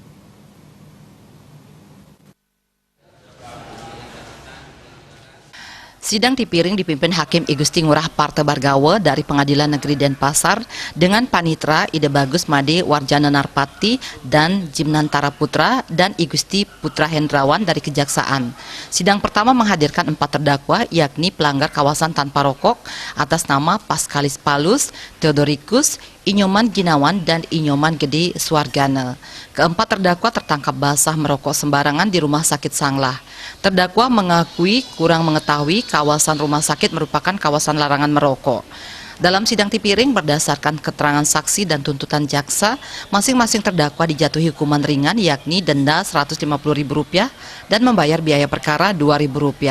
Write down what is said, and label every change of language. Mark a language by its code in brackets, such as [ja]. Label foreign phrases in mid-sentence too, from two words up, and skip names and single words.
[id] Sidang Tipiring dipimpin Hakim I Gusti Ngurah Parte Bargawe dari Pengadilan Negeri Denpasar dengan Panitra Ide Bagus Made Warjana Narpati dan Jimnantara Putra dan I Gusti Putra Hendrawan dari Kejaksaan. Sidang pertama menghadirkan 4 terdakwa yakni pelanggar kawasan tanpa rokok atas nama Paskalis Palus, Theodoricus, Inyoman Ginawan dan Inyoman Gede Suargana. Keempat terdakwa tertangkap basah merokok sembarangan di Rumah Sakit Sanglah. Terdakwa mengakui kurang mengetahui kawasan rumah sakit merupakan kawasan larangan merokok. Dalam sidang Tipiring berdasarkan keterangan saksi dan tuntutan jaksa, masing-masing terdakwa dijatuhi hukuman ringan yakni denda Rp150.000 dan membayar biaya perkara Rp2.000.